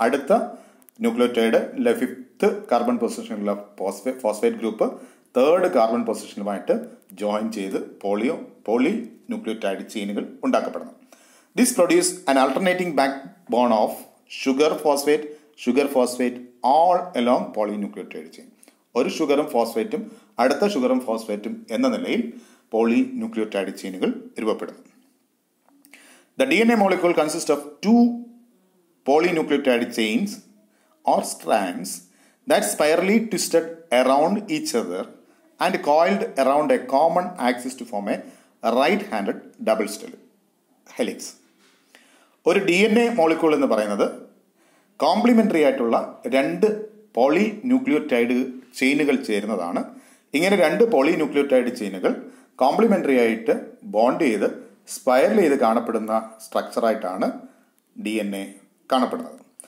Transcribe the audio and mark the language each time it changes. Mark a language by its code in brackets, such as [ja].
[ml] അടുത്ത nucleotide 5th carbon പൊസിഷനിലുള്ള phosphate group 3rd carbon പൊസിഷനുമായിട്ട് join ചെയ്ത് poly nucleotide ചെയിനുകൾ ഉണ്ടാക്കപ്പെടുന്നു. [en] This produce an alternating backbone of sugar phosphate all along polynucleotide chain. [ml] ഒരു ഷുഗറും ഫോസ്ഫേറ്റും അടുത്ത ഷുഗറും ഫോസ്ഫേറ്റും എന്ന നിലയിൽ പോളി ന്യൂക്ലിയോടൈഡ് ചെയിനുകൾ രൂപപ്പെടുന്നു. [en] The DNA molecule consists of 2 polynucleotide chains or strands that spirally twisted around each other and coiled around a common axis to form a right-handed double helix. [ml] ഒരു DNA molecule എന്ന് പറയുന്നത് complimentary ആയിട്ടുള്ള 2 poly nucleotide ചെയിനുകൾ ചേരുന്നതാണ്. ഇങ്ങനെ 2 poly nucleotide ചെയിനുകൾ complimentary ആയിട്ട് bond ചെയ്ത് spiral ചെയ്ത് കാണപ്പെടുന്ന സ്ട്രക്ചറായിട്ടാണ് DNA കാണപ്പെടുന്നത്.